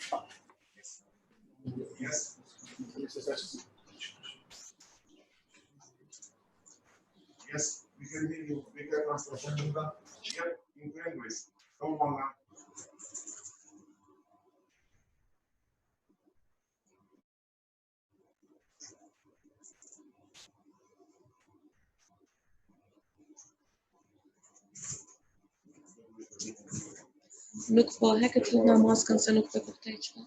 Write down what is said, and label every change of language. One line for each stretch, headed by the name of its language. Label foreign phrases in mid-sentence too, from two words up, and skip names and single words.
English: Yes. Yes, we can hear you. We can translation. Yep, in English. Come on now.
Albanian: Nuk po heket lutna maskën se nuk të kuptoj çfarë.